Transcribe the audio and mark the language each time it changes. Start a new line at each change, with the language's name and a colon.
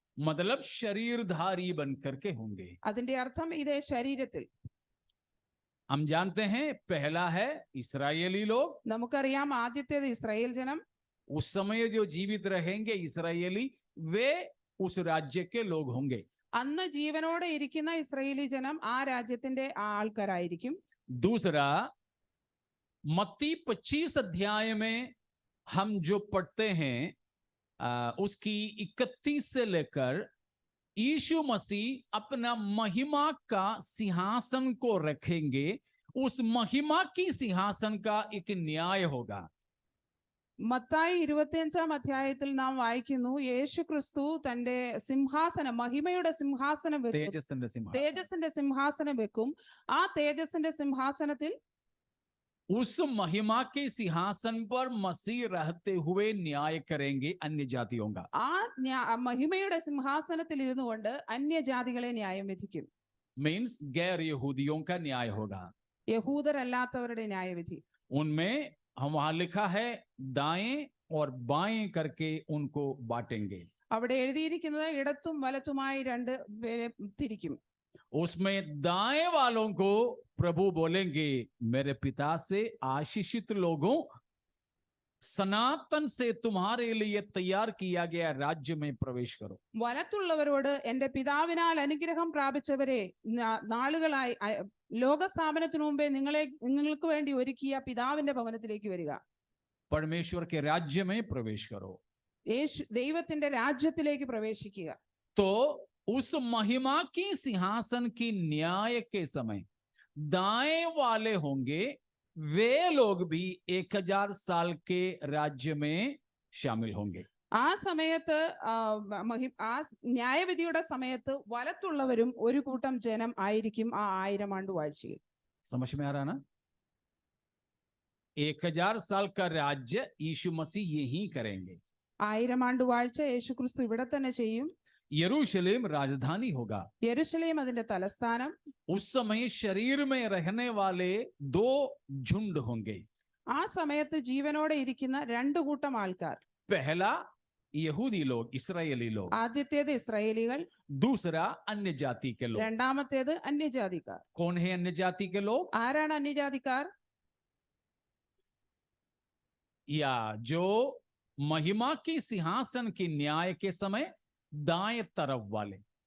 Hindi: मतलब शरीरधारी बनकर के होंगे।
Malayalam: അതിന്റെ അർത്ഥം ഇതേ ശരീരത്തിൽ.
Hindi: हम जानते हैं पहला है इस्राएली लोग।
Malayalam: നമുക്കറിയാം ആദ്യത്തേത് ഇസ്രായേൽ ജനം.
Hindi: उस समय जो जीवित रहेंगे इस्राएली, वे उस राज्य के लोग होंगे।
Malayalam: അന്ന് ജീവനോടെ ഇരിക്കുന്ന ഇസ്രായേലി ജനം ആ രാജ്യത്തിന്റെ ആൾക്കാരായിരിക്കും.
Hindi: दूसरा, मत्ती 25 अध्याय में हम जो पढ़ते हैं उसकी 31 से लेकर यीशु मसीह अपना महिमा का सिंहासन को रखेंगे। उस महिमा की सिंहासन का एक न्याय होगा।
Malayalam: മത്തായി 25 അധ്യായത്തിൽ നാം വായിക്കുന്നു, യേശു ക്രിസ്തു തന്റെ സിംഹാസനം, മഹിമയുടെ സിംഹാസനം വെക്കും, തേജസ്സിന്റെ സിംഹാസനം വെക്കും. ആ തേജസ്സിന്റെ സിംഹാസനത്തിൽ,
Hindi: उस महिमा के सिंहासन पर मसीह रहते हुए न्याय करेंगे अन्य जातियों का।
Malayalam: ആ മഹിമയുടെ സിംഹാസനത്തിൽ ഇരുന്നു കൊണ്ട് അന്യജാതികളെ ന്യായം വിധിക്കും.
Hindi: मीन्स गैर यहूदियों का न्याय होगा।
Malayalam: യഹൂദരല്ലാത്തവരുടെ ന്യായവിധി.
Hindi: उनमें हम वहां लिखा है दाएं और बाएं करके उनको बांटेंगे।
Malayalam: അവിടെ എഴുതിയിരിക്കുന്നത് ഇടത്തും വലത്തുമായി 2 പേരെ തിരിക്കും.
Hindi: उसमें दाएं वालों को प्रभु बोलेंगे मेरे पिता से आशीषित लोगों, सनातन से तुम्हारे लिए तैयार किया गया राज्य में प्रवेश करो।
Malayalam: വലത്തുള്ളവരോട് എന്റെ പിതാവിനാൽ അനുഗ്രഹം പ്രാപിച്ചവരെ, നാളുകളായി ലോകസ്ഥാപനത്തിനു മുമ്പേ നിങ്ങൾക്ക് വേണ്ടി ഒരുക്കിയ പിതാവിന്റെ ഭവനത്തിലേക്ക് വരിക.
Hindi: परमेश्वर के राज्य में प्रवेश करो।
Malayalam: ദൈവത്തിന്റെ രാജ്യത്തിലേക്ക് പ്രവേശിക്കുക.
Hindi: तो उस महिमा की सिंहासन की न्याय के समय दाएं वाले होंगे, वे लोग भी 1000 साल के राज्य में शामिल होंगे।
Malayalam: ആ സമയത്ത് ആ ന്യായവിധിയുടെ സമയത്ത് വലത്തുള്ളവരും ഒരു കൂട്ടം ജനം ആയിരിക്കും ആ 1000 ആണ്ട് വാഴ്ചയിൽ.
Hindi: समझ में आ रहा ना? 1000 साल का राज्य यीशु मसीह यही करेंगे।
Malayalam: 1000 ആണ്ട് വാഴ്ച യേശു ക്രിസ്തു ഇവിടെ തന്നെ ചെയ്യും.
Hindi: यरूशलेम राजधानी होगा।
Malayalam: യെരൂശലേം അതിന്റെ തലസ്ഥാനം.
Hindi: उस समय शरीर में रहने वाले 2 झुंड होंगे।
Malayalam: ആ സമയത്ത് ജീവനോടെ ഇരിക്കുന്ന 2 കൂട്ടം ആൾക്കാർ.
Hindi: पहला यहूदी लोग, इस्राएली लोग।
Malayalam: ആദ്യത്തേത് ഇസ്രായേലികൾ,
Hindi: दूसरा अन्य जाति के लोग।
Malayalam: രണ്ടാമത്തേത് അന്യജാതിക്കാർ.
Hindi: कौन है अन्य जाति के लोग?
Malayalam: ആരാണ് അന്യജാതിക്കാർ?
Hindi: या जो महिमा की सिंहासन की न्याय के समय दाएं तरफ वाले।